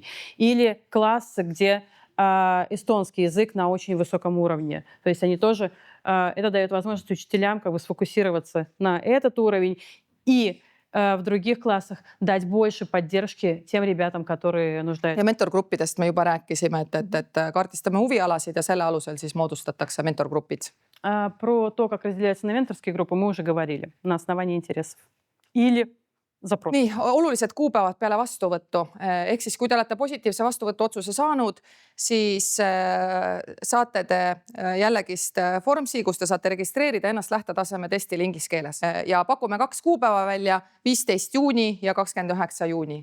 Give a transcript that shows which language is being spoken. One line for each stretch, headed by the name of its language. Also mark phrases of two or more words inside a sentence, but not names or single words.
Russian: Или классы, где эстонский язык на очень высоком уровне. То есть они тоже, это дает возможность учителям сфокусироваться на этот уровень и в других классах дать больше поддержки тем ребятам, которые нуждаются.
Estonian: Ja mentorgruppidest me juba rääkisime, et kaardistame huvialasid ja selle alusel siis moodustatakse mentorgrupid.
Russian: Про то, как разделяются на менторские группы, мы уже говорили на основании интересов. Или запрос.
Estonian: Nii, olulised kuupäevad peale vastuvõttu. Ehk siis, kui te olete positiivse vastuvõtu otsuse saanud, siis saate te jällegist Formsi, kus te saate registreerida ennast lähtetaseme testil inglise keeles. Ja pakume 2 kuupäeva välja, 15 juuni ja 29 juuni.